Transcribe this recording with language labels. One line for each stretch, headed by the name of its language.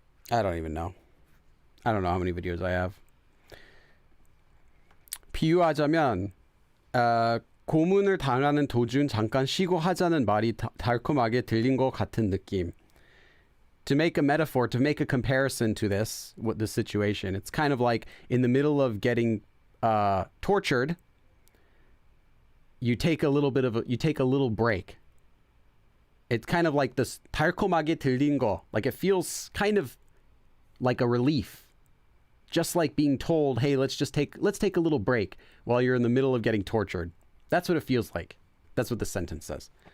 English: I don't even know. I don't know how many videos I have.
Korean: 비유하자면 고문을 당하는 도중 잠깐 쉬고 하자는 말이 달콤하게 들린 것 같은 느낌.
English: To make a metaphor, to make a comparison to this situation, it's kind of like in the middle of getting tortured, you take a little break. It's kind of like this
Korean: 달콤하게 들린 거,
English: like it feels kind of like a relief, just like being told, hey, let's take a little break while you're in the middle of getting tortured. That's what it feels like. That's what the sentence says.